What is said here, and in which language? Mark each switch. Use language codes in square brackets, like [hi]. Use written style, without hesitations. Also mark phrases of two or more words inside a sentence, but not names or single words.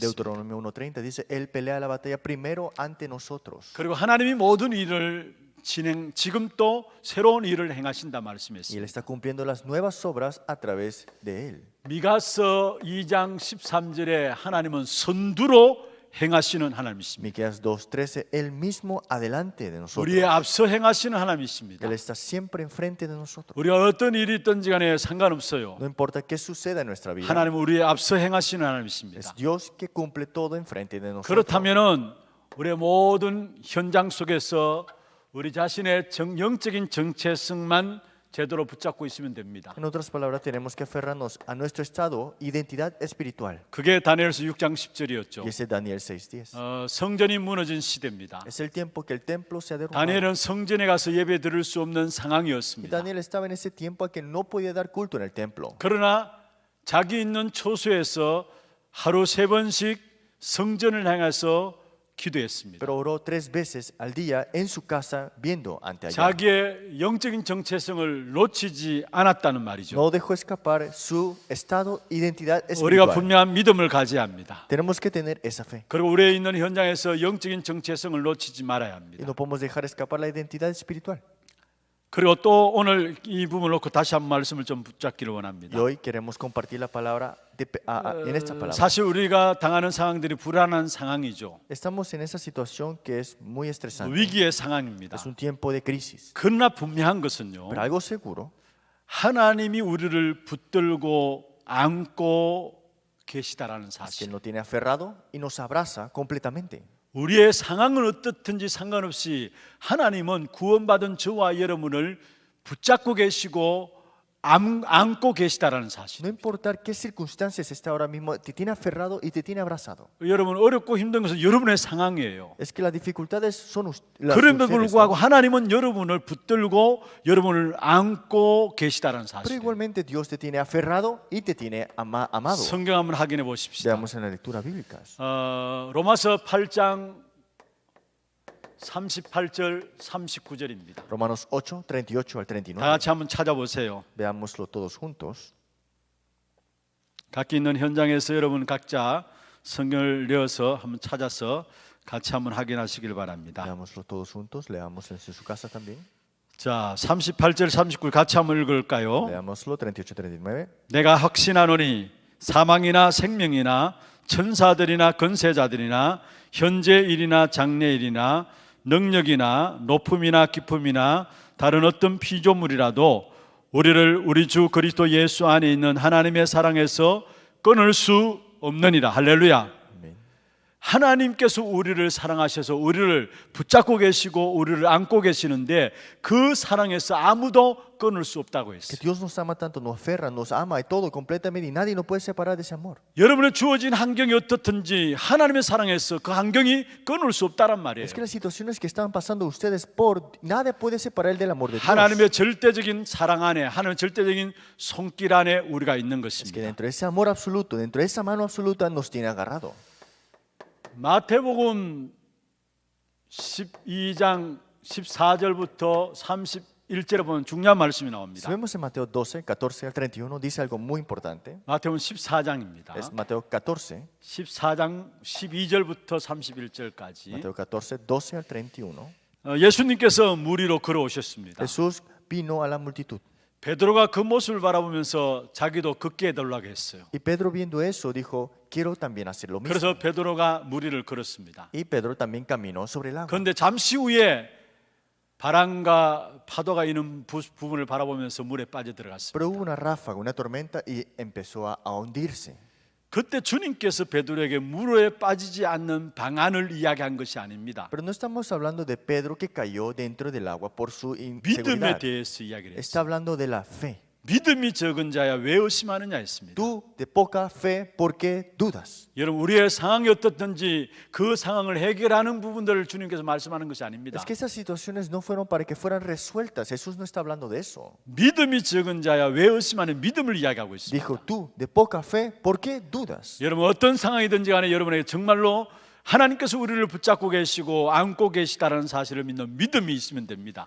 [es] Deuteronomio 1:30 dice, Él pelea la batalla primero ante nosotros. [ko] 그리고 하나님이 모든 일을 지금 또 새로운 일을 행하신다 [es] Y Él [ko] 말씀했습니다. [es] está cumpliendo las nuevas obras a través de Él. [ko] 미가서 2장 13절에 하나님은 선두로 행하시는 하나님이십니다. [es] Miqueas 2:13, Él mismo adelante de nosotros. [ko] 우리의 앞서 행하시는 하나님이십니다. [es] Él está siempre enfrente de nosotros. [ko] 우리가 어떤 일이 있든지 간에 상관없어요. [es] No importa qué suceda en nuestra vida. [ko] 하나님은 우리의 앞서 행하시는 [es] Es [ko] 하나님이십니다. [es] Dios que cumple todo enfrente de nosotros. [ko] 그렇다면은 우리의 모든 현장 속에서 우리 자신의 영적인 정체성만 제대로 붙잡고 있으면 됩니다. [es] En otras palabras, tenemos que aferrarnos a nuestro estado, identidad espiritual. [ko] 그게 다니엘서 6장 10절이었죠. [es] Y ese es Daniel 6:10. [ko] 성전이 무너진 시대입니다. [es] Es el tiempo que el templo se ha derrumbado. [ko] 다니엘은 성전에 가서 예배 드릴 수 없는 [es] Y [ko] 상황이었습니다. [es] Daniel estaba en ese tiempo a que no podía dar culto en el templo. [ko] 그러나 자기 있는 초소에서 하루 3번씩 성전을 향해서 기도했습니다. [es] Pero oró 3 veces al día en su casa viendo ante allá. [ko] 자기의 영적인 정체성을 놓치지 않았다는 말이죠. [es] No dejó escapar su estado, identidad [ko] 우리가 [es] espiritual. [ko] 분명한 믿음을 가져야 합니다. [es] Tenemos que tener esa fe. [ko] 그리고 우리의 있는 현장에서 영적인 정체성을 놓치지 말아야 [es] Y [ko] 합니다. [es] no podemos dejar escapar la identidad espiritual. [ko] 그리고 또 오늘 이 부분을 놓고 다시 한 말씀을 좀 붙잡기를 [es] Y [ko] 원합니다. [es] hoy queremos compartir la palabra en esta palabra. [ko] 사실 우리가 당하는 상황들이 불안한 상황이죠. [es] Estamos en esa situación que es muy estresante. [ko] 위기의 상황입니다. [es] Es un tiempo de crisis. [ko] 그러나 분명한 것은요, [es] Pero algo seguro [ko] 하나님이 우리를 붙들고 안고 계시다라는 [es] es que [ko] 사실. [es] Él nos tiene aferrado y nos abraza completamente. [ko] 우리의 상황은 어떻든지 상관없이 하나님은 구원받은 저와 여러분을 붙잡고 계시고 안고 계시다라는 사실. [es] No importa qué circunstancias está ahora mismo, te tiene aferrado y te tiene abrazado. [ko] 여러분 어렵고 힘든 것은 여러분의 상황이에요. [es] Es que las dificultades son las [ko] 그럼에도 [es] ustedes, [ko] 불구하고 [es] ¿no? [ko] 하나님은 여러분을 붙들고 여러분을 안고 계시다라는 [es] Pero [ko] 사실. [es] igualmente Dios te tiene aferrado y te tiene amado. [ko] 성경 한번 확인해 보십시다. [es] Veamos en la lectura bíblica. [ko] 로마서 8장 38절 39절입니다. [es] Romanos 8, 38 al [ko] 다 [es] 39. [ko] 같이 한번 찾아보세요. [es] Veámoslo todos juntos. 각기 있는 현장에서 여러분 각자 성경을 내어서 한번 찾아서 같이 한번 확인하시길 바랍니다. Veámoslo todos juntos. Leamos en su casa también. [ko] 자, 38절 39절 같이 한번 읽을까요? [es] Leámoslo 38, 39. [ko] 내가 확신하노니 사망이나 생명이나 천사들이나 권세자들이나 현재 일이나 장래 일이나 능력이나 높음이나 깊음이나 다른 어떤 피조물이라도 우리를 우리 주 그리스도 예수 안에 있는 하나님의 사랑에서 끊을 수 없느니라. 할렐루야. [es] Amén. [ko] 하나님께서 우리를 사랑하셔서 우리를 붙잡고 계시고 우리를 안고 계시는데 그 사랑에서 아무도 끊을 수 없다고 [es] Que [ko] 했어요. [es] Dios nos ama tanto, nos aferra, nos ama y todo completamente y nadie nos puede separar de ese amor. [ko] 여러분의 주어진 환경이 어떻든지 하나님의 사랑에서 그 환경이 끊을 수 없다란 말이에요. [es] Es que las situaciones que están pasando ustedes nada puede separar del amor de Dios. [ko] 하나님의 절대적인 사랑 안에 하나님의 절대적인 손길 안에 우리가 있는 [es] Es que [ko] 것입니다. [es] dentro de ese amor absoluto, dentro de esa mano absoluta nos tiene agarrado. [ko] 마태복음 12장 14절부터 31절에 보면 중요한 말씀이 [es] Si [ko] 나옵니다. [es] vemos en Mateo 12, 14 al 31, dice algo muy importante. [ko] 마태복음 14장입니다. [es] Es Mateo 14, [ko] 14장 12절부터 31절까지 [es] Mateo 14, 12 al 31. [ko] 예수님께서 무리로 걸어오셨습니다. [es] Jesús vino a la multitud. [ko] 베드로가 그 모습을 바라보면서 자기도 걷게 해달라고 했어요. [es] Y Pedro viendo eso dijo, quiero también hacer lo mismo. [ko] 그래서 베드로가 무리를 걸었습니다. [es] Y Pedro también caminó sobre el agua. [ko] 그런데 잠시 후에 바람과 파도가 있는 부분을 바라보면서 물에 빠져들어갔습니다. [es] Pero hubo una ráfaga, una tormenta y empezó a hundirse. [ko] 그때 주님께서 베드로에게 물에 빠지지 않는 방안을 이야기한 것이 아닙니다. [es] Pero no estamos hablando de Pedro que cayó dentro del agua por su [ko] 믿음에 [es] inseguridad. [ko] 대해서 이야기를 [es] Está [ko] 했어요. [es] hablando de la fe. [ko] 믿음이 적은 자야 왜 의심하느냐 했습니다. [es] Tú de poca fe, ¿por qué dudas? [ko] 여러분 우리의 상황이 어떻든지 그 상황을 해결하는 부분들을 주님께서 말씀하는 것이 아닙니다. [es] Es que esas situaciones no fueron para que fueran resueltas. Jesús no está hablando de eso. [ko] 믿음이 적은 자야 왜 의심하는 믿음을 이야기하고 있습니다. [es] Dijo, tú de poca fe, ¿por qué dudas? [ko] 여러분 어떤 상황이든지 간에 여러분에게 정말로 하나님께서 우리를 붙잡고 계시고 안고 계시다라는 사실을 믿는 믿음이 있으면 됩니다.